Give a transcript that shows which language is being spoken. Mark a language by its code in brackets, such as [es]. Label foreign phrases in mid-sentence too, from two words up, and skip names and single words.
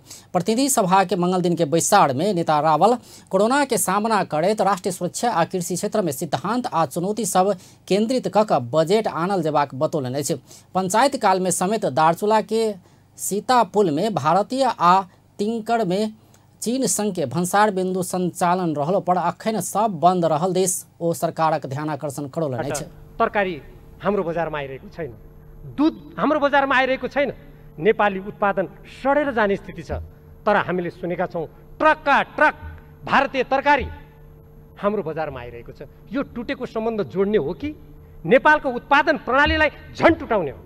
[mai] प्रतिनिधि सभा के मंगल दिन के बैसार में नेता रावल कोरोना के सामना करैत राष्ट्रीय सुरक्षा आ कृषि क्षेत्र में सिद्धांत आ चुनौती सब केंद्रित कक बजेट आनल जेबाक बतौलनि अछि। पंचायत काल में समेत दार्चुला के सीतापुल में भारतीय आ तिंकड़ में चीन संघ के भन्सार बिंदु संचालन रहलो पर अखन सब बंद रहल देश ओ सरकारक ध्यान आकर्षण करौलनि अछि। [ne] तरकारी हाम्रो बजारमा आइरहेको छैन, दूध हाम्रो बजारमा आइरहेको छैन, नेपाली उत्पादन सडेर जाने स्थिति छ। तर हामीले सुनेका छौं ट्रकका ट्रक भारतीय तरकारी हाम्रो बजारमा आइरहेको छ। यो टुटेको सम्बन्ध जोड्ने हो कि नेपालको उत्पादन प्रणालीलाई झन् टुटाउने हो?